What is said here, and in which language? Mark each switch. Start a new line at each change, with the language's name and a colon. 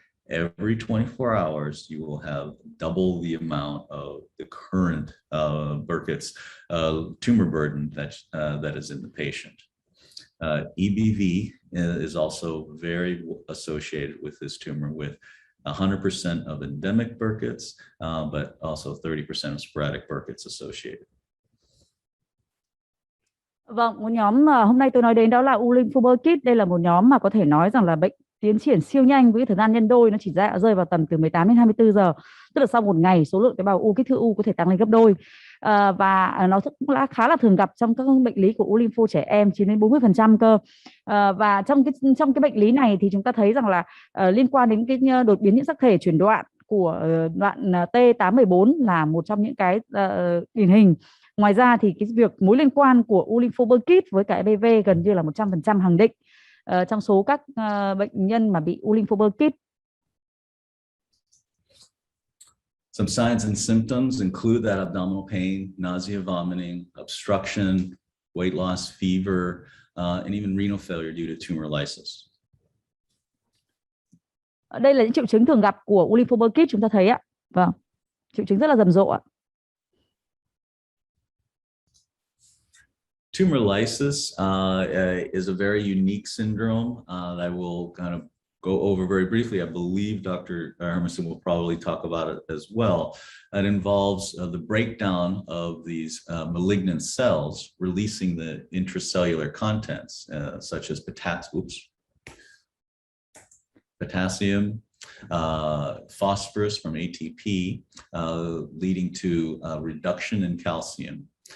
English: Every 24 hours, you will have double the amount of the current Burkitt's tumor burden that is in the patient. EBV is also very associated with this tumor, with 100% of endemic Burkitt's, but also 30% of sporadic Burkitt's associated.
Vietnamese: Vâng, một nhóm mà hôm nay tôi nói đến đó là u lympho Burkitt. Đây là một nhóm mà có thể nói rằng là bệnh tiến triển siêu nhanh với thời gian nhân đôi, nó chỉ rơi vào tầm từ 18 đến 24 giờ, tức là sau một ngày số lượng tế bào u, kích thước u có thể tăng lên gấp đôi. và nó cũng khá là thường gặp trong các bệnh lý của u lympho trẻ em, chiếm đến 40% cơ. Và trong cái bệnh lý này thì chúng ta thấy rằng là liên quan đến cái đột biến nhiễm sắc thể chuyển đoạn của đoạn T814 là một trong những cái điển hình. Ngoài ra thì cái việc mối liên quan của u lympho Burkitt với cả EBV gần như là 100% khẳng định trong số các bệnh nhân mà bị u lympho Burkitt.
English: Some signs and symptoms include that abdominal pain, nausea, vomiting, obstruction, weight loss, fever, and even renal failure due to tumor lysis.
Vietnamese: Đây là những triệu chứng thường gặp của u lympho Burkitt chúng ta thấy ạ. Vâng, triệu chứng rất là rầm rộ ạ.
English: Tumor lysis is a very unique syndrome that I will kind of go over very briefly. I believe Dr. Hermanson will probably talk about it as well. It involves the breakdown of these malignant cells, releasing the intracellular contents such as potassium, phosphorus from ATP, leading to reduction in calcium.